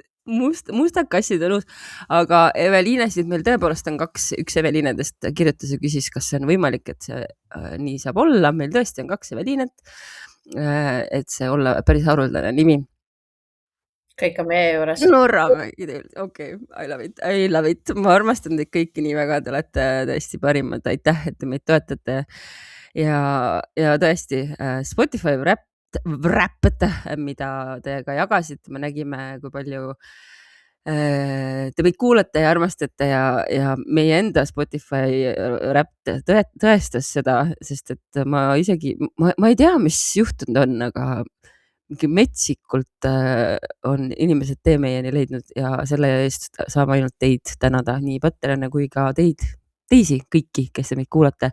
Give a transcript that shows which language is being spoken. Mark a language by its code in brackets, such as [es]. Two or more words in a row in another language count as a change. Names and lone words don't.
[et] Mustad kassid on uus, aga Eveliinest meil tõepoolest on üks Eveliinedest kirjutas ja küsis, kas see on võimalik, et see nii saab olla. Meil tõesti on 2 Eveliinet, et see olla päris haruldane nimi. Kõik on meie juures. Norra mägitööline, okei, [en] I love it. [et] Ma armastan teid kõiki nii väga, te olete tõesti parimad. Aitäh, et te meid toetate ja tõesti Spotify Wrapped, mida te ka jagasite, me nägime, kui palju te meid kuulate ja armastate ja meie enda Spotify Wrapped tõestas seda, sest et ma ei tea, mis juhtunud on, aga mingi metsikult on inimesed tee meieni leidnud ja selle eest saame ainult teid tänada, nii Patreone kui ka teisi kõiki, kes te meid kuulate.